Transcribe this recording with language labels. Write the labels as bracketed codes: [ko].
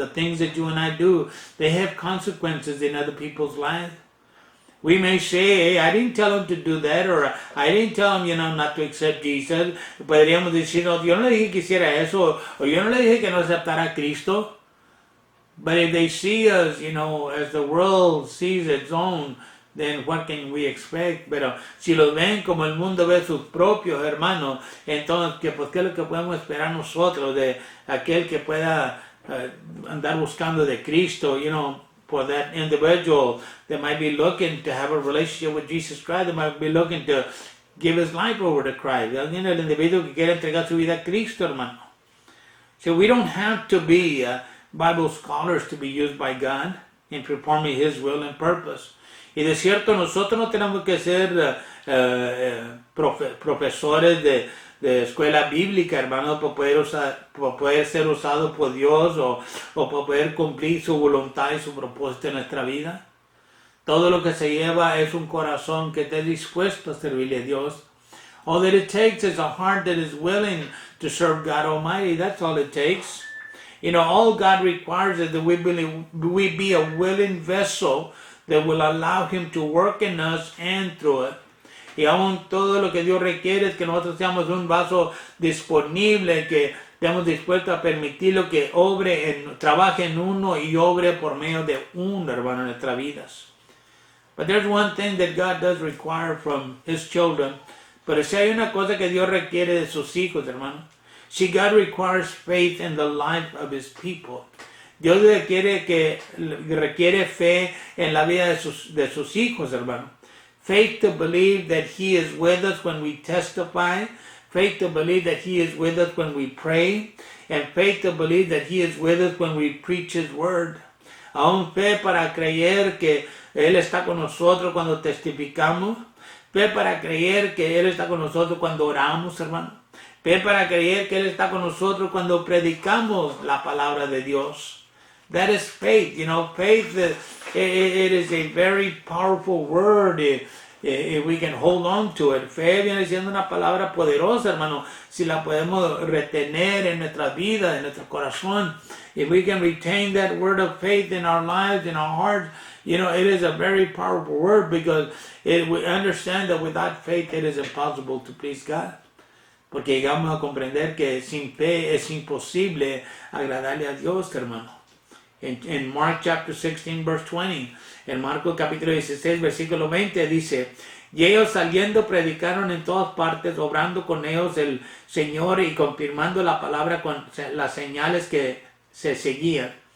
[en] The things that you and I do, they have consequences in other people's lives. We may say, hey, I didn't tell him to do that, or I didn't tell him, you know, not to accept Jesus. [es] Podríamos decir, no, yo no le dije que hiciera eso, o yo no le dije que no aceptara a Cristo. [en] But if they see us, you know, as the world sees its own, then what can we expect? [es] Pero si los ven como el mundo ve sus propios hermanos, entonces, pues, ¿qué es lo que podemos esperar nosotros de aquel que pueda andar buscando de Cristo, [en] you know? For that individual that might be looking to have a relationship with Jesus Christ, that might be looking to give his life over to Christ. [es] El individuo que quiere entregar su vida a Cristo, hermano. [en] So we don't have to be Bible scholars to be used by God in performing His will and purpose. [es] Y de cierto, nosotros no tenemos que ser profesores de escuela bíblica, hermano, para poder ser usado por Dios o para poder cumplir su voluntad y su propósito en nuestra vida. Todo lo que se lleva es un corazón que esté dispuesto a servirle a Dios. [en] All that it takes is a heart that is willing to serve God Almighty. That's all it takes. You know, all God requires is that we be a willing vessel that will allow Him to work in us and through it. [es] Y aún todo lo que Dios requiere es que nosotros seamos un vaso disponible, que estemos dispuestos a permitirlo que trabaje en uno y obre por medio de uno, hermano, en nuestras vidas. [en] But there's one thing that God does require from His children. [es] Pero si hay una cosa que Dios requiere de sus hijos, hermano. [en] See, God requires faith in the life of His people. [es] Dios requiere fe en la vida de sus hijos, hermano. [en] Faith to believe that He is with us when we testify. Faith to believe that He is with us when we pray. And faith to believe that He is with us when we preach His word. [es] Aún fe para creer que Él está con nosotros cuando testificamos. Fe para creer que Él está con nosotros cuando oramos, hermano. Fe para creer que Él está con nosotros cuando predicamos la palabra de Dios. [en] That is faith. You know, faith, it is a very powerful word if we can hold on to it. [es] Fe viene siendo una palabra poderosa, hermano, si la podemos retener en nuestra vida, en nuestro corazón. [en] If we can retain that word of faith in our lives, in our hearts, you know, it is a very powerful word because we understand that without faith it is impossible to please God. [es] Porque llegamos a comprender que sin fe es imposible agradarle a Dios, hermano. En [en] Mark chapter 16 verse 20, [es] en Marcos capítulo 16 versículo 20 dice, y ellos saliendo predicaron en todas partes, obrando con ellos el Señor y confirmando la palabra con las señales que se seguían.